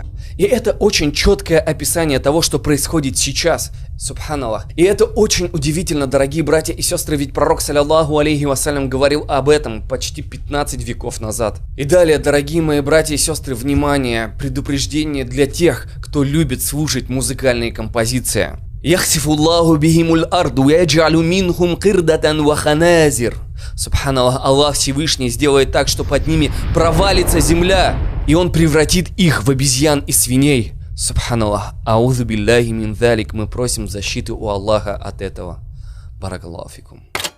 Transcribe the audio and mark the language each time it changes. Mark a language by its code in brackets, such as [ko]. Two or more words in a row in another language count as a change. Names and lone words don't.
[ru] И это очень четкое описание того, что происходит сейчас. Субханаллах. И это очень удивительно, дорогие братья и сестры, ведь пророк, [ar] صلى الله عليه وسلم, [ru] говорил об этом почти 15 веков назад. И далее, дорогие мои братья и сестры, внимание, предупреждение для тех, кто любит слушать музыкальные композиции. [ar] يخسف الله بهم الأرض ويجعل منهم قردة وخنازير. [ru] Субханаллах, Аллах Всевышний сделает так, что под ними провалится земля, и он превратит их в обезьян и свиней. Субханаллах, [ar] أعوذ بالله من ذلك, [ru] мы просим защиты у Аллаха от этого. [ar] بارك الله فيكم.